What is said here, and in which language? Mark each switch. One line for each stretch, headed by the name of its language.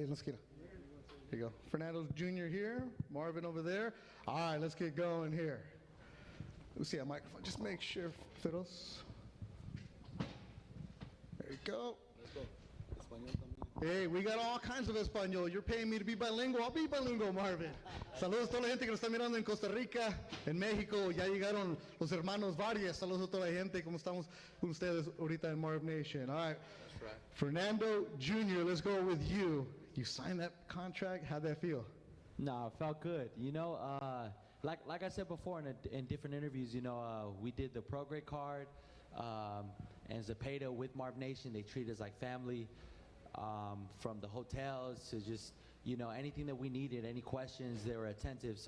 English: Hey, let's get it. Here you go. Fernando Jr. here. Marvin over there. All right, let's get going here. Let's see a microphone. Just make sure, Fiddles. There you go. Let's go.
Spanish: Español también.
English: Hey, we got all kinds of Espanol. You're paying me to be bilingual. I'll be bilingual, Marvin.
Spanish: Saludos a toda la gente que nos está mirando en Costa Rica, en México. Ya llegaron los hermanos Vargas. Saludos a toda la gente. ¿Cómo estamos con ustedes ahorita en Marvnation?
English: All right. That's right. Fernando Jr., let's go with you. You signed that contract. How'd that feel? No, it felt good. You know, like I said before in different interviews, you know, we did the pro grade card, and Zapata with Marvnation. They treat us like family, from the hotels to just, you know, anything that we needed, any questions, they were attentive.